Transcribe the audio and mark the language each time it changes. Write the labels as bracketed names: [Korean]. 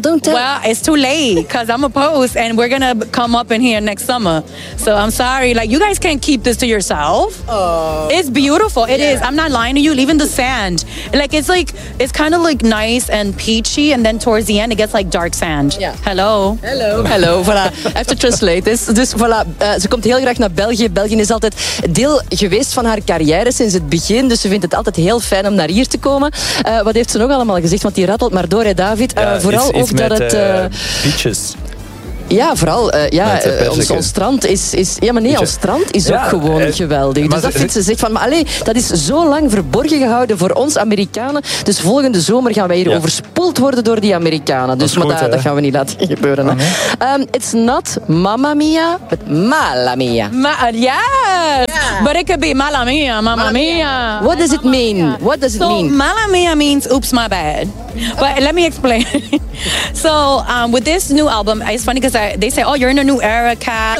[English] Well, it's too late, because I'm a post, and we're going to come up in here next summer. So I'm sorry, like, you guys can't keep this to yourself. Oh, it's beautiful. It is. I'm not lying to you. Even the sand, like, it's like, it's kind of like nice and peachy, and then towards the end it gets like dark sand. Yeah. Hello. Voilà. I have to translate this. [Dutch] Dus voilà, ze komt heel graag naar België. België is altijd deel geweest van haar carrière sinds het begin, dus ze vindt het altijd heel fijn om naar hier te komen. Wat heeft ze nog allemaal gezegd? Want die rattelt maar door, hè, David. Ja, vooral iets ook met, dat het [English] beaches. [Dutch] Ja, vooral ons strand is ja, maar nee, ons strand is ook gewoon geweldig. Dus dat vindt ze zich van, maar allee, dat is zo lang verborgen gehouden voor ons Amerikanen. Dus volgende zomer gaan wij hier overspoeld worden door die Amerikanen. Dus dat, goed, maar dat gaan we niet laten gebeuren. [English] It's not Mamma Mia, but Mala Mia. Yes, but it could be Mala Mia, Mamma Mia. What does it mean? What does it mean? So Mala Mia means oops, my bad. But let me explain. So with this new album, it's funny because they say, oh, you're in a new era, Kat.